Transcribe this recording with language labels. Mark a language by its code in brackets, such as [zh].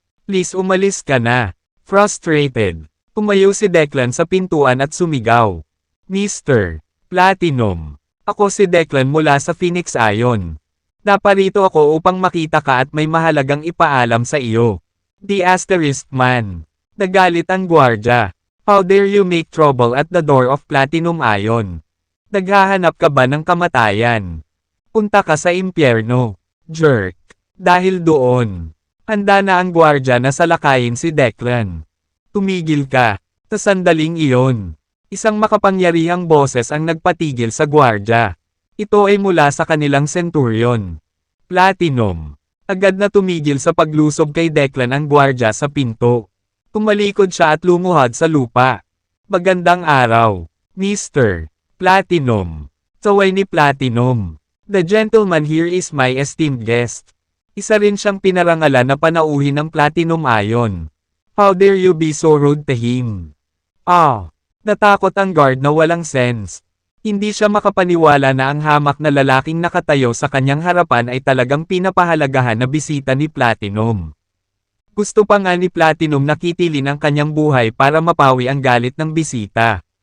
[tl] Please umalis ka na. Frustrated. Tumayo si Declan sa pintuan at sumigaw. Mr. Platinum. Ako si Declan mula sa Phoenix Ion. Naparito ako upang makita ka at may mahalagang ipaalam sa iyo. The Asterisk Man. Nagalit ang gwardya. [en] How dare you make trouble at the door of Platinum Ion? [tl] Naghahanap ka ba ng kamatayan? Punta ka sa impyerno. Jerk. Dahil doon, handa na ang gwardya na salakayin si Declan. Tumigil ka. Sa sandaling iyon, isang makapangyarihang boses ang nagpatigil sa gwardya. Ito ay mula sa kanilang centurion. Platinum. Agad na tumigil sa paglusob kay Declan ang gwardya sa pinto. Tumalikod siya at lumuhad sa lupa. Magandang araw, Mr. Platinum. Saway ni Platinum. [en] The gentleman here is my esteemed guest. [tl] Isa rin siyang pinarangalan na panauhin ng Platinum Ion. [en] How dare you be so rude to him? [tl] Natakot ang guard na walang sense. Hindi siya makapaniwala na ang hamak na lalaking nakatayo sa kanyang harapan ay talagang pinapahalagahan na bisita ni Platinum. Gusto pa nga ni Platinum na kitilin ang kanyang buhay para mapawi ang galit ng bisita.